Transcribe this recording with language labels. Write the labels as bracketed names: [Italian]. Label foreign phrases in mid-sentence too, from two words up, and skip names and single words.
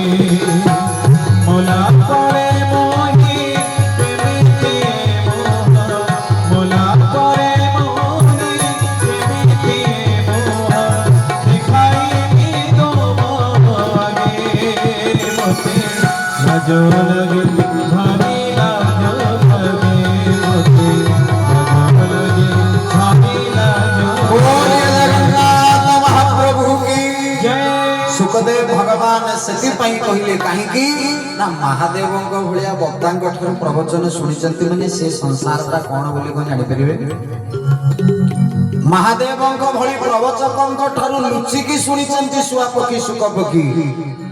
[Odia] ମୋଲା ପରେ ମୋହି କେମିତି ମୋହ, ମୋଲା ପରେ ମୋହି କେମିତି ମୋହ, ଦେଖାଇବି ତୁମ ଆଗେ ମତେ ଲାଜ ଲାଗେ, ଭାରି ଲାଜ ଲାଗେ ମତେ ଲାଜ ଲାଗେ, ଭାରି ଲାଜ। [Hindi] ଜଗନ୍ନାଥ ମହାପ୍ରଭୁ की जय। [Odia] सुखदेव भगवान ସେଥିପାଇଁ କହିଲେ କାହିଁକି ନା ମହାଦେବଙ୍କ ଭଳିଆ ବକ୍ତାଙ୍କ ଠାରୁ ପ୍ରବଚନ ଶୁଣିଛନ୍ତି ମାନେ ସେ ସଂସାରଟା କଣ ବୋଲି କଣ ଜାଣିପାରିବେ। ମହାଦେବଙ୍କ ଭଳି ପ୍ରବଚକଙ୍କ ଠାରୁ ଲୁଚିକି ଶୁଣିଛନ୍ତି ଶୁଆ ପକ୍ଷୀ ସୁକ ପକ୍ଷୀ।